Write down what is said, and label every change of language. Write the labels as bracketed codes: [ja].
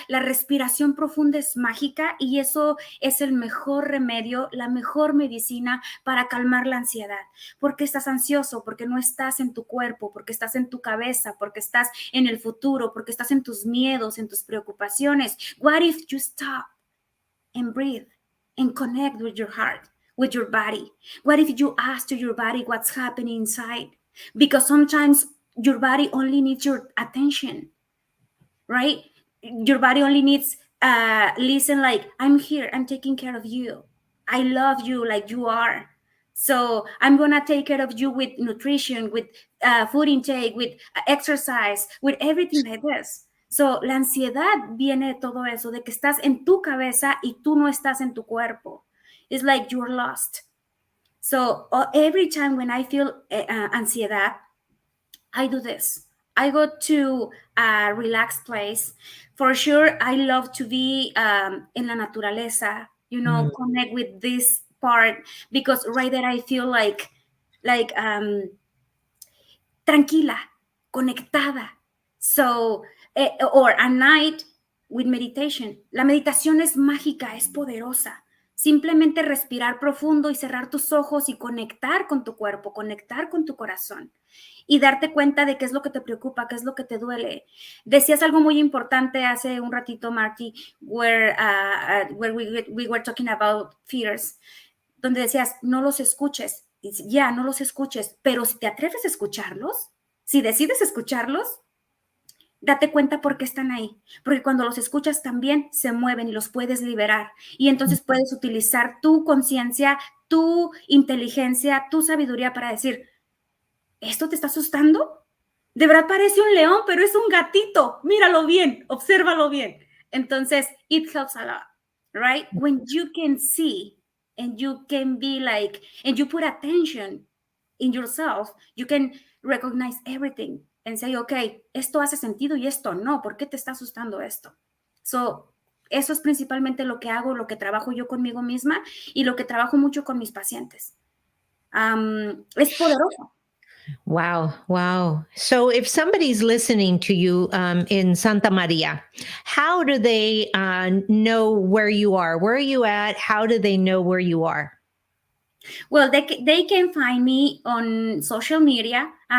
[es] La respiración profunda es mágica y eso es el mejor remedio, la mejor medicina para calmar la ansiedad. Porque estás ansioso, porque no estás en tu cuerpo, porque estás en tu cabeza, porque estás en el futuro, porque estás en tus miedos, en tus preocupaciones. [en] What if you stop and breathe and connect with your heart, with your body? What if you ask to your body what's happening inside? Because sometimes your body only needs your attention, right? Your body only needs listen like, I'm here, I'm taking care of you, I love you like you are. So I'm gonna take care of you with nutrition, with food intake, with exercise, with everything like this. [es] So la ansiedad viene de todo eso, de que estás en tu cabeza y tú no estás en tu cuerpo. [en] It's like you're lost. So every time when I feel ansiedad, I do this. I go to a relaxed place. For sure, I love to be in [es] la naturaleza, [en] connect with this part, because right there I feel like [es] tranquila, conectada. [en] So, or a night with meditation. [es] La meditación es mágica, es poderosa. Simplemente respirar profundo y cerrar tus ojos y conectar con tu cuerpo, conectar con tu corazón y darte cuenta de qué es lo que te preocupa, qué es lo que te duele. Decías algo muy importante hace un ratito, Marti, [en] where we were talking about fears, [es] donde decías, no los escuches. Ya, no los escuches, pero si te atreves a escucharlos, si decides escucharlos, date cuenta por qué están ahí, porque cuando los escuchas también se mueven y los puedes liberar, y entonces puedes utilizar tu conciencia, tu inteligencia, tu sabiduría para decir, ¿esto te está asustando? De verdad parece un león, pero es un gatito, míralo bien, obsérvalo bien. [en] Entonces, it helps a lot, right? When you can see and you can be like, and you put attention in yourself, you can recognize everything and say, okay, [es] esto hace sentido y esto no, ¿por qué te está asustando esto? So, eso es principalmente lo que hago, lo que trabajo yo conmigo misma y lo que trabajo mucho con mis pacientes. Es poderoso. [en] Wow. Wow. So if somebody's listening to you in Santa Maria, how do they know where you are? Where are you at? How do they know where you are? Well, they can find me on social media.